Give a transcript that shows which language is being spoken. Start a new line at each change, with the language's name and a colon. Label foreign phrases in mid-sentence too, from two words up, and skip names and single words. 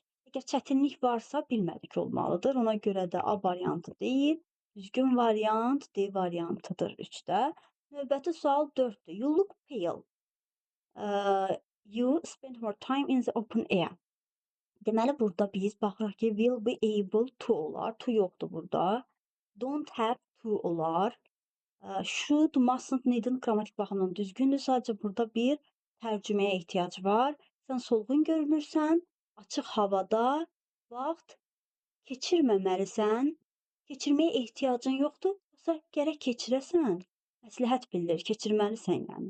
Azerbaijani: Əgər çətinlik varsa bilmədik olmalıdır. Ona görə də A variantı deyil. Düzgün variant D variantıdır 3-də. Növbəti sual 4-dür.
English: You look pale. You spend more time in the open air.
Azerbaijani: Deməli, burada biz baxırıq ki,
English: will be able to olar.
Azerbaijani: To yoxdur burada.
English: Don't have to olar. Should, mustn't, needn't
Azerbaijani: qrammatik baxımdan düzgündür. Sadəcə burada bir tərcüməyə ehtiyac var. Sən solğun görünürsən, açıq havada vaxt keçirməməlisən, keçirməyə ehtiyacın yoxdur, yoxsa gərək keçirəsən, məsləhət bildirir, keçirməlisən yəni.